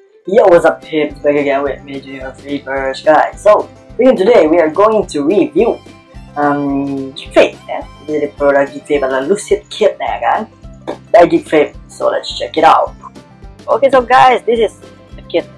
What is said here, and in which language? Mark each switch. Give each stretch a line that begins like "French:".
English: Yo, what's up peeps, back again with me, Junior Flippers, guys. So, today we are going to review Geek Vape, ya.
Indonesian: Jadi produk Geek Vape adalah Lucid Kit, ya kan?
English: Dari Geek Vape, so let's check it out. Okay, so guys, this is the kit.